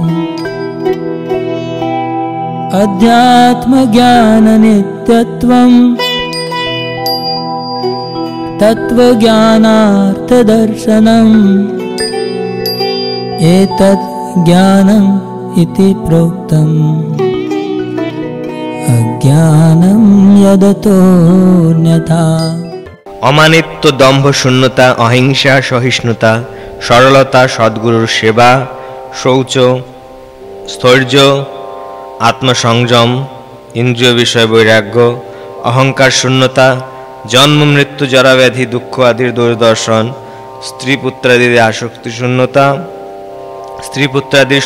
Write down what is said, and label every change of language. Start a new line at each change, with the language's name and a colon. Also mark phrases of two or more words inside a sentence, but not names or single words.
Sanskrit: अध्यात्मज्ञाननित्यत्वम् तत्त्वज्ञानार्थदर्शनम् एतत् ज्ञानम् इति प्रोक्तम् अज्ञानं यदतोऽन्यथा।
Bangla: অমানিত্ব, দম্ভ, শূন্যতা, অহিংসা, সহিষ্ণুতা, সরলতা, সদ্গুরুর সেবা, শৌচ, স্থৈর্য, আত্মসংযম, ইন্দ্রিয় বিষয় বৈরাগ্য, অহংকার শূন্যতা, জন্ম মৃত্যু জরাব্যাধি দুঃখ আদির দূরদর্শন, স্ত্রী পুত্রাদির আসক্তি শূন্যতা, স্ত্রী পুত্রাদির